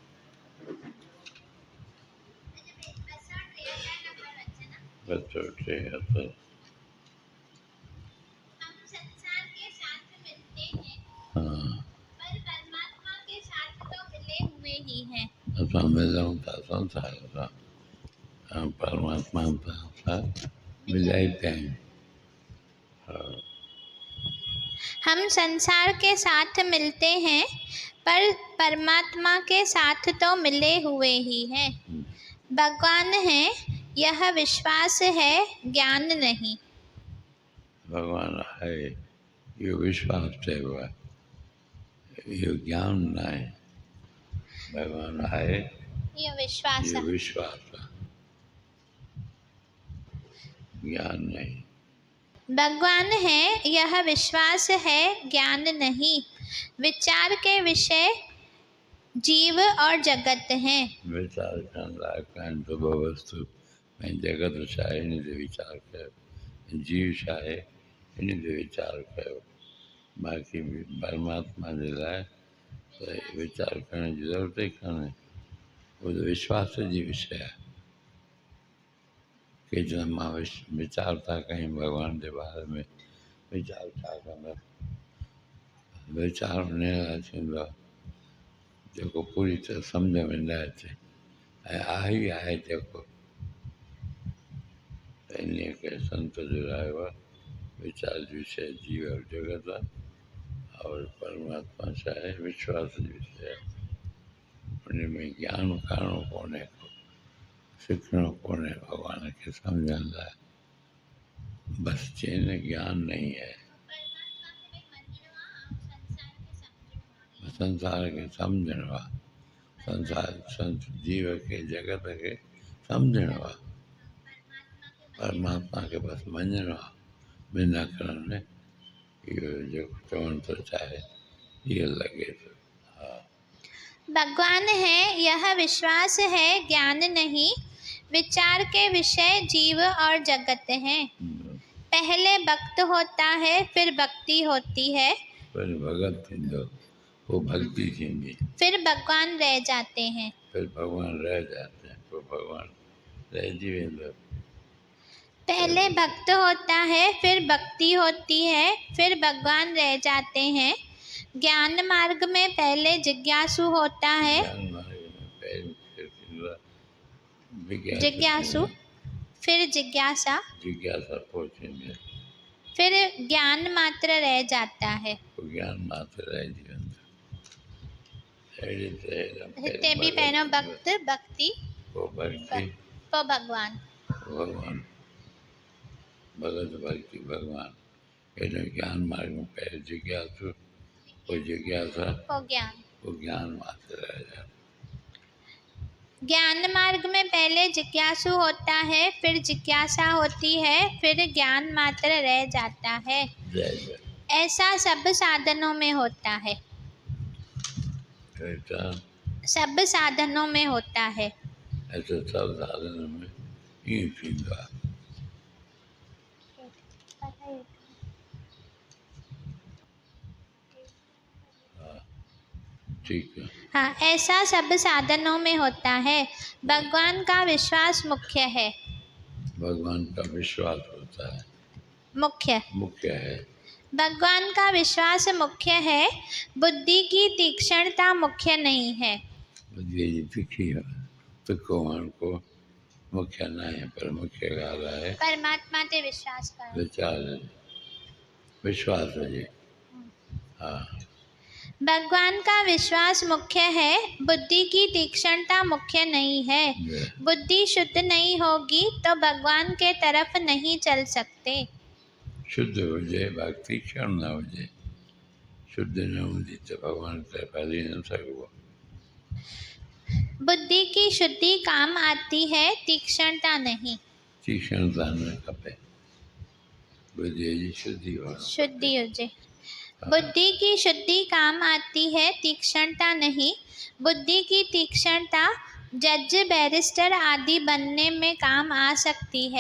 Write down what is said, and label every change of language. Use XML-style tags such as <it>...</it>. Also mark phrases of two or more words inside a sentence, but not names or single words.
<hi>बच्चों के असर हम संसार के साथ मिलते हैं हाँ पर परमात्मा के साथ तो मिले हुए ही हैं।</hi> <sd>असां मिलूं था संसार सां ऐं परमात्मा सां मिलाए पिया आहियूं।</sd> <hi>हम संसार के साथ मिलते हैं पर परमात्मा के साथ तो मिले हुए ही हैं। भगवान है यह विश्वास है, ज्ञान नहीं।</hi> <sd>भगवान है इहो विश्वास चइबो आहे, इहो ज्ञान न आहे। भगवान आहे</sd> <hi>यह विश्वास</hi> <sd>इहो</sd> <hi>है।</hi> <sd>विश्वास आहे,</sd> <hi>ज्ञान नहीं। भगवान है यह विश्वास है, ज्ञान नहीं। विचार के विषय जीव और जगत हैं।</hi> <sd>विचार करण लाइक़ु आहिनि त ॿ वस्तू ऐं जगत छा आहे हिन ते वीचार कयो, जीव छा आहे हिन ते वीचार कयो। बाक़ी परमात्मा जे लाइ त वीचार करण जी ज़रूरत ई कान्हे, उहो त विश्वास जी विषय आहे। के चवंदा मां वीचार था कयूं भॻवान जे बारे में, वीचार छा कंदा? वीचार उन लाइ थींदो आहे जेको पूरी तरह सम्झ में न अचे ऐं आहे ई आहे जेको, त इन खे संत जुड़ायो आहे। विचार जी विषय जीव और जगत आहे और परमात्मा छा आहे विश्वास जी विषय आहे। उन में ज्ञान करणो कोन्हे, सिखणो कोन्हे भॻवान खे सम्झण लाइ, बसि चइनि</sd> <hi>ज्ञान नहीं है।</hi> <sd>संसार खे सम्झणो आहे, संसार जीव खे जगत खे सम्झणो आहे, परमात्मा खे बसि मञिणो आहे बिना करण में। इहो जेको चवण थो चाहे इहो लॻे थो। हा</sd> <hi>भगवान है यह विश्वास है, ज्ञान नहीं। विचार के विषय जीव और जगत हैं। पहले भक्त होता है फिर भक्ति होती है,</hi> <sd>फिर भगत थींदो, पोइ भक्ति थींदी,</sd> <hi>फिर भगवान रह जाते हैं। फिर भगवान रह जाते हैं,</hi> <sd>पोइ भगवान रहिजी वेंदो।</sd> <hi>पहले भक्त होता है फिर भक्ति होती है, फिर भगवान रह जाते हैं। ज्ञान मार्ग में पहले जिज्ञासु होता है, ज्ञान मार्ग में पहले फिर</hi> <sd>थींदो आहे</sd> <hi>जिज्ञासु, फिर जिज्ञासा,</hi> <sd>जिज्ञासा पोइ थींदी आहे,</sd> <hi>फिर ज्ञान मात्र रह जाता है।</hi> <sd>पोइ ज्ञान मात्र रहिजी वेंदो। अहिड़ी हिते भी पहिरियों भक्त, भक्ति, पोइ भक्ति, पोइ भगवान। भगवान भगत भक्ति भगवान।</sd> <hi>हेॾो ज्ञान मार्ग में पहले जिज्ञासु,</hi> <sd>पोइ जिज्ञासा, पोइ ज्ञान।</sd> <hi>पोइ ज्ञान मात्र रह जाता। ज्ञान मार्ग में पहले जिज्ञासु होता है, फिर जिज्ञासा होती है, फिर ज्ञान मात्र रह जाता है। जय जय। ऐसा सब साधनों में होता है, ऐसा सब साधनों में होता है।</hi> <sd>ऐसे सब साधन में ईअं थींदो आहे।</sd> <hi>ठीक है। हाँ, ऐसा सब साधनों में होता है। भगवान का विश्वास मुख्य है। भगवान का विश्वास होता है, मुख्य है। भगवान का विश्वास मुख्य है, बुद्धि की तीक्ष्णता मुख्य नहीं है।</hi> <sd>बुद्धि जी तिखी है, तिखोपन को मुख्य न है, पर मुख्य ॻाल्हि आहे परमात्मा ते विश्वास करो। विश्वास हुजे। हाँ,</sd> <hi>भगवान का विश्वास मुख्य है, बुद्धि की तीक्ष्णता मुख्य नहीं है। बुद्धि शुद्ध नहीं होगी तो भगवान के तरफ नहीं चल सकते।</hi> <sd>शुद्ध हुजे, बाक़ी तीक्ष्ण न हुजे। शुद्ध न हूंदी त भगवान तरफ़ हली न सघिबो।</sd> <hi>बुद्धि की शुद्धि काम आती है, तीक्ष्णता नहीं।</hi> <sd>तीक्ष्णता न खपे, बुद्धि जी शुद्धि शुद्धि हुजे।</sd> <hi>बुद्धि की शुद्धि काम आती है, तीक्ष्णता नहीं। बुद्धि की तीक्ष्णता जज, बैरिस्टर आदि बनने में काम आ सकती है।</hi>